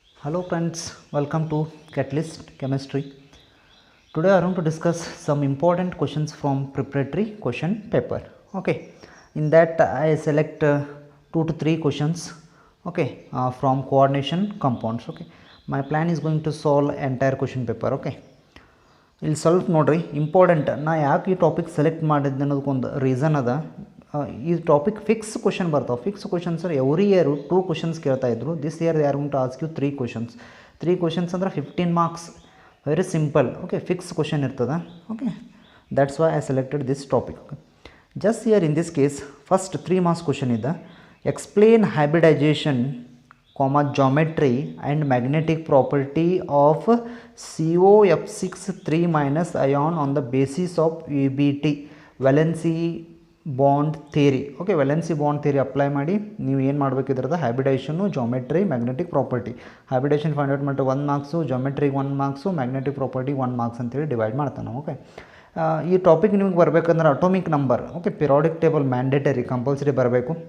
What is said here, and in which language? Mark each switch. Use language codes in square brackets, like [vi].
[en] Hello friends, welcome to Catalyst Chemistry. Today I want to discuss some important questions from preparatory question paper. Okay, in that I select 2 to 3 questions. Okay, from coordination compounds. Okay, my plan is going to solve entire question paper. [kn] Okay, ಇಲ್ಲಿ ಸ್ವಲ್ಪ ನೋಡ್ರಿ important ನಾ ಯಾಕೆ ಈ topic select ಮಾಡಿದ್ದೆ ಅನ್ನೋದಕ್ಕೊಂದು reason ಅದ. ಈ topic fix question ಬರ್ತಾವೆ. Fix questions every year 2 questions ಕೇಳ್ತಾಯಿದ್ರು. [en] This year they are going to ask you 3 questions. [kn] 3 questions ಅಂದ್ರೆ 15 marks. [en] Very simple. [kn] Okay, fix question ಇರ್ತದೆ. [en] Okay, that's why I selected this topic. Just year in this case first 3 marks question ಇದೆ. Explain hybridization, geometry and magnetic property of COF6 3- ion on the basis of VBT, valency bond theory. [kn] Okay, valency bond theory apply ಮಾಡಿ ನೀವು ಏನು ಮಾಡಬೇಕು ಇದ್ರದ್ದು ಹೈಬ್ರಿಡೇಷನ್ನು, geometry, magnetic property. Hybridisation find out ಮಾಡಿದ್ರೆ 1 marks, ಜಾಮೆಟ್ರಿಗೆ 1 marks, magnetic property 1 marks ಅಂತೇಳಿ divide ಮಾಡ್ತಾನೆ. Okay, ಈ topic ನಿಮಗೆ ಬರಬೇಕಂದ್ರೆ atomic number, okay, periodic table mandatory compulsory ಬರಬೇಕು.